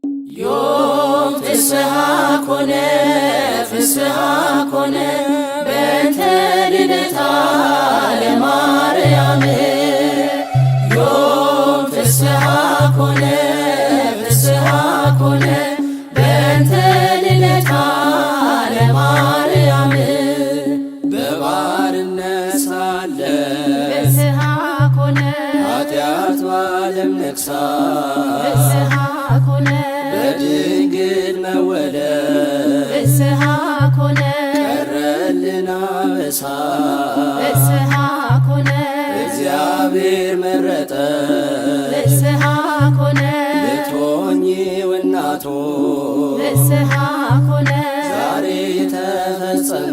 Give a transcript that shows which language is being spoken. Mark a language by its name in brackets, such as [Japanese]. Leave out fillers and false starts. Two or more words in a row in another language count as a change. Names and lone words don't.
[Geez] ዮም ፍስሐ ኮነ ፍስሐ ኮነ በእንተ ልደታ ለማርያም ዮም ፍስሐ ኮነ ፍስሐ ኮነ በእንተ ልደታ ለማርያም [Amharic] በባርነት ሳለ [Geez] ፍስሐ ኮነ [Amharic] ኃጢአት በዓለም ነግሣ [Geez] ፍስሐ ኮነ [Amharic] በድንግል መወለድ [Geez] ፍስሐ ኮነ [Amharic] ቀረልን አበሳ [Geez] ፍስሐ ኮነ [Amharic] እግዚአብሔር መረጠ [Geez] ፍስሐ ኮነ [Amharic] ልትሆኚው እናቱ [Geez] ፍስሐ ኮነ [Amharic] ዛሬ ተፈጸመ